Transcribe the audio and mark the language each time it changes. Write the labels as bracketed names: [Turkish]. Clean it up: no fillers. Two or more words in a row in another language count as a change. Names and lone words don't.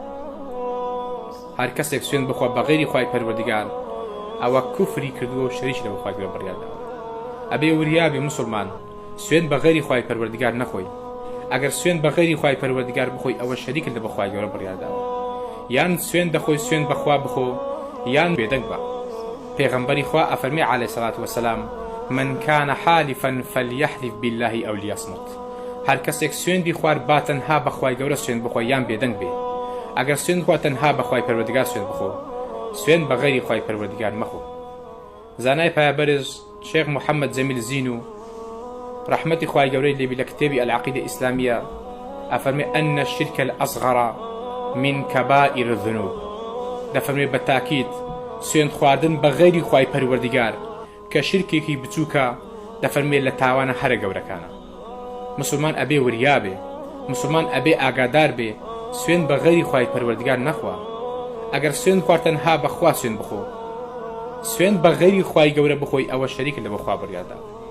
[Central Kurdish] هەر کەسێک سوێند بخوا بە غەیری خوای پەروەردیگار ئەوە کوفری کردووە و شەریکی لە بەخوای گەورە بڕیارداوە. ئەبێ وریابێ مسلمان سوێند بە غەیری خوای پەروەردیگار نەخۆی. ئەگەر سوێند بە غەیری خوای پەروەردیگار بخۆی ئەوە شەریکت لە بەخوای گەورە بڕیارداوە. یان سوێند دەخۆی سوێند بەخوا بخۆ یان بێدەنگ بە. پێغەمبەری خوا ئەفەرمێ [Arabic] عەلەیهی سەڵات وەسەلام من كان حالفا فليحلف بالله أو ليصمت. [Central Kurdish] هەر کەسێک سوێندی خوارد با تەنها بەخوای گەورە سوێند بخۆ یان بێدەنگ بێ. ئەگەر سوێند خوا تەنها بەخوای پەروەردیگار سوێند بخۆ، سوێند بە غەیری خوای پەروەردیگار مەخۆ. زانای پایەبەرز شێخ محەممەد جەمیل زین ڕەحمەتی خوای گەورەی لێبی لە کتێبی العەقیدە ئیسلامیە ئەفەرمێ [Arabic] ئەنە الشرک الأصغر من كبائر الذنوب. [Central Kurdish] دەفەرمێ بە تاکید سوێند خواردن بە غەیری خوای پەروەردیگار کە شرکێکی بچووکە، دەفەرمێ لە تاوانە هەرە گەورەکانە. مسلمان ئەبێ وریابێ، مسلمان ئەبێ ئاگادار بێ سوێند بە غەیری خوای پەروەردیگار نەخوا. ئەگەر سوێند خوارد تەنها بەخوا سوێند بخۆ، سوێند بە غەیری خوای گەورە بخۆی ئەوە شەریکە لە بەخوا بڕیارداوە.